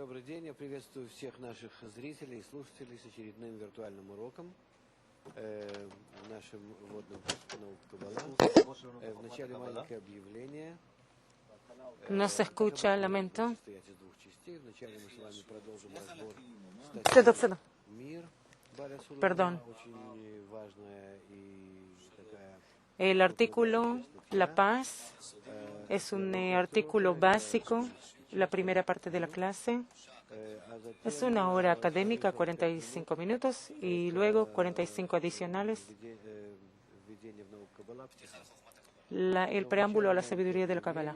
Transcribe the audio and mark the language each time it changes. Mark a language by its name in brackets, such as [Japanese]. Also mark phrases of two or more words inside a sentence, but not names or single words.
[Russian] день. Я приветствую всех наших зрителей и слушателей с очередным виртуальным уроком в нашем вводном курсе по науке Каббала. В начале маленькое объявление. [Spanish] No se escucha, lamento. [Russian] Вначале мы с вами продолжим разбор [Spanish] Cedo. [Russian] «Мир» Баря Сулеймана, [Spanish] Perdón. [Russian] очень важная и такая. [Spanish] El artículo La Paz es un artículo básico, la primera parte de la clase. Es una hora académica, 45 minutos, y luego 45 adicionales. El preámbulo a la sabiduría de la Kabbalah.